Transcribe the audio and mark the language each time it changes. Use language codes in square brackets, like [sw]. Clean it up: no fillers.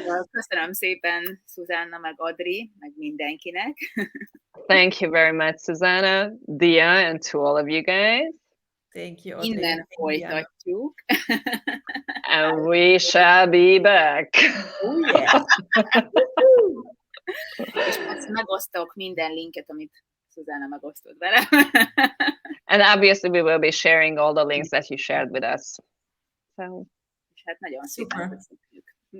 [hu] Köszönöm szépen, Susanna, meg Adri, meg mindenkinek. [en] Thank you very much, Susanna, Dia, and to all of you guys. Thank you. [hu] Innen folytatjuk. [en] And we shall be back. Oh, yeah. [hu] És most megosztok minden linket, amit Susanna megosztott velem. [en] And obviously we will be sharing all the links that you shared with us. So. [hu] És hát nagyon szépen köszönjük.